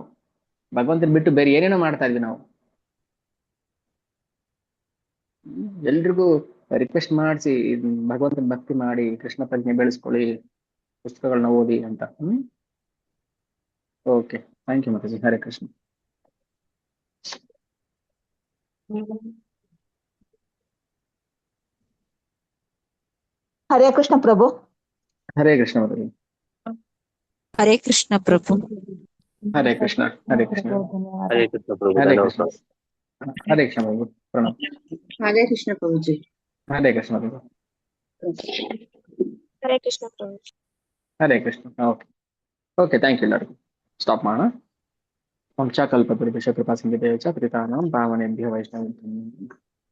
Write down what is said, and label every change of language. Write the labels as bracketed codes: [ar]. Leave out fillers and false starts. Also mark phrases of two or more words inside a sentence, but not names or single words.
[kn] ಭಗವಂತನ ಬಿಟ್ಟು ಬೇರೆ ಏನೇನೋ ಮಾಡ್ತಾ ಇದೀವಿ ನಾವು. ಎಲ್ರಿಗೂ ರಿಕ್ವೆಸ್ಟ್ ಮಾಡಿಸಿ ಭಗವಂತನ ಭಕ್ತಿ ಮಾಡಿ, ಕೃಷ್ಣ ಪ್ರಜ್ಞೆ ಬೆಳೆಸ್ಕೊಳ್ಳಿ, ಪುಸ್ತಕಗಳನ್ನ ಓದಿ ಅಂತ. [en] Okay. Thank you ಮಾತಾಜಿ. [kn] ಹರೇ ಕೃಷ್ಣ. ಹರೇ ಕೃಷ್ಣ ಪ್ರಭು. ಹರೇ ಕೃಷ್ಣ ಮಾತಾಜಿ. ಹರೇ ಕೃಷ್ಣ ಪ್ರಭು. ಹರೇ ಕೃಷ್ಣ. ಹರೇ ಕೃಷ್ಣ. ಹರೇ ಕೃಷ್ಣ ಪ್ರಭು. ಹರೇ ಕೃಷ್ಣ. ಹರೇ ಕೃಷ್ಣ ಪ್ರಭು. ಪ್ರಣಾಮ್. ಹರೇ ಕೃಷ್ಣ ಪ್ರಭುಜಿ. ಹರೇ ಕೃಷ್ಣ ಪ್ರಭು. ಹರೇ ಕೃಷ್ಣ ಪ್ರಭು. ಹರೇ ಕೃಷ್ಣ. [en] Okay. Thank you [kn] ಎಲ್ಲರಿಗೂ. ಸ್ಟಾಪ್ ಮಾಡೋಣ. [sa] ವಂಶಾಕಲ್ಪತರುಭ್ಯಶ್ಚ ಕೃಪಾ ಸಿಂಧುಭ್ಯಶ್ಚ ಪತಿತಾನಾಂ ಪಾವನೇಭ್ಯೋ ವೈಷ್ಣವೇಭ್ಯೋ